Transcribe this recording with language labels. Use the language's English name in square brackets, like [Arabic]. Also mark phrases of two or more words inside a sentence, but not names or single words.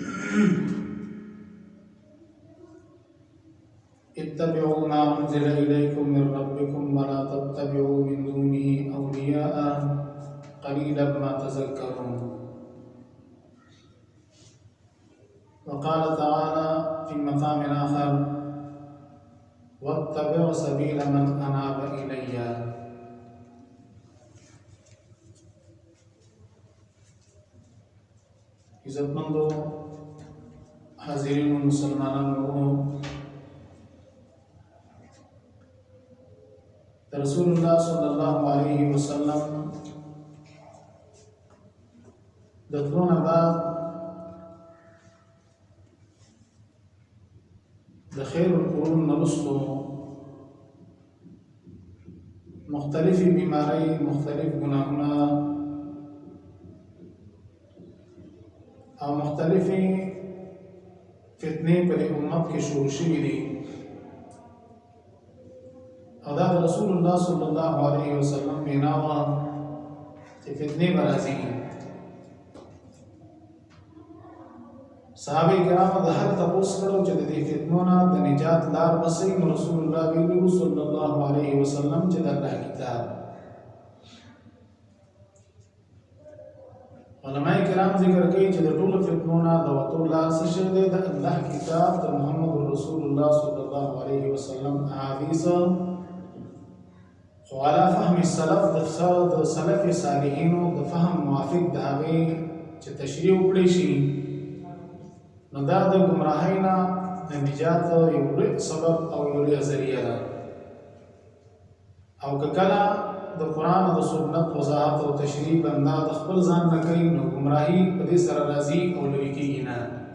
[Arabic] اتبعوا ما أنزل إليكم من ربكم ولا تتبعوا من دونه أولياء قليلا ما تذكرون. وقال تعالى في مقام آخر: واتبع سبيل من أناب إلي. [Pashto] عزتمندو حاضرین مسلمانانو، رسول الله [Arabic] صلی الله علیه وسلم [Pashto] دتلون بعد د [Arabic] خیر القرون [Pashto] نرسلو مختلفی بیماری، مختلف گناهونه او مختلفی فتنې پر امت کې شروع شوي دي، او دا رسول الله [Arabic] صلی الله علیه وسلم [Pashto] وینا وه چې فتنې به راځي. صحابه کرامو د هر تپوس کړو چې د دې فتنو نه د نجات لار به څه وي، نو رسول الله ویلي [Arabic] صلی الله علیه وسلم [Pashto] چې د الله کتاب. علماء کرام ذکر کوي چې د ټولو فتنو نه د وتو لار څه شی دی؟ د الله کتاب، د محمد رسول الله [Arabic] صلی الله علیه وسلم [Pashto] احادیث، خو [Arabic] علی فهم السلف [Pashto] د سلف صالحینو د فهم موافق د هغې چې تشریح وکړی شي، نو دا د ګمراهۍ نه د نجات یو لوی سبب او یو لویه ذریعه ده. او که کله د قرآن او د سنت وضاحت او تشریح بنده د خپل ځان نه کوي، نو ګمراهي په دې سره راځي او لرې کېږي نه.